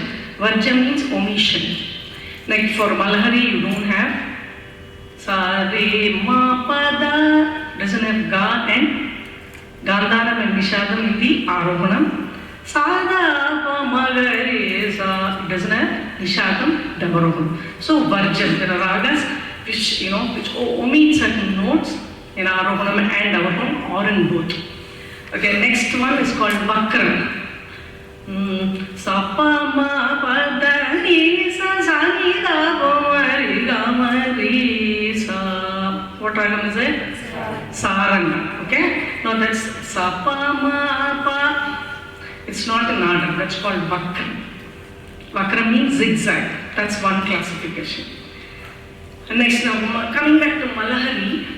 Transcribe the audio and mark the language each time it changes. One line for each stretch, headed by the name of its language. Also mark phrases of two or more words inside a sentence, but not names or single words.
English: Varjam means omission. Like for Malahari you don't have Sa, Re, Ma, Pa, Da, doesn't have Ga and Gandharam and Nishadam in the Arohanam. Sa, Da, Pa, Ma, Ga, Re, Sa, it doesn't have Nishadam, Davarohanam. So Varjam, there are ragas which omit certain notes in Arohanam and Davarohanam or in both. Okay, next one is called Vakram. Sa, Pa, Ma, Pa, Da, Ni, Sa, Sa, Ni, Da, Pa, Ma, Re, Ga, Ma, Re, Sa. What ragam is it? Saranga. Okay? Now that's Sa, Pa, Ma, Pa. It's not an order. That's called Vakram. Vakram means zigzag. That's one classification. And next, now coming back to Malahari.